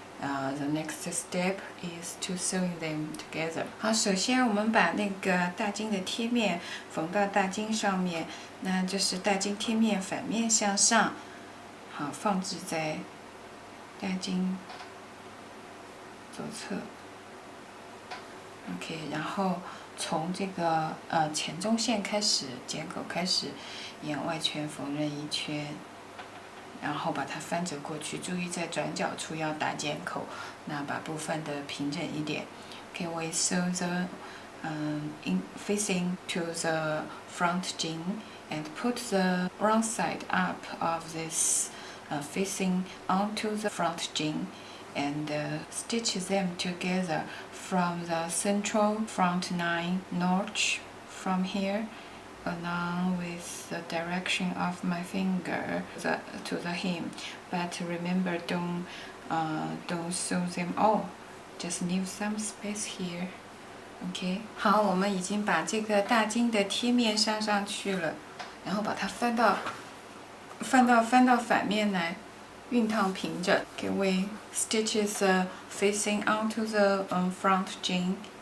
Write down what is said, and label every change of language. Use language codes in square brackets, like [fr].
[en] The next step is to sewing them together. [zh] 好，首先我们把那个大襟的贴面缝到大襟上面，那就是大襟贴面反面向上，好，放置在大襟左侧。 OK， 然后从这个前中线开始，剪口开始，沿外圈缝纫一圈。然后把它翻折过去，注意在转角处要打剪口，那把布翻得平整一点。 [en] Okay, we sew the facing to the front jean and put the wrong side up of this facing onto the front jean and stitch them together from the central front 9 notch from here. Along with the direction of my finger to the hem, but remember don't sew them all, just leave some space here. [zh] OK， 好，我们已经把这个大襟的贴面上去了，然后把它翻到反面来，熨烫平整。 [en] Okay, we stitches facing onto the front jean.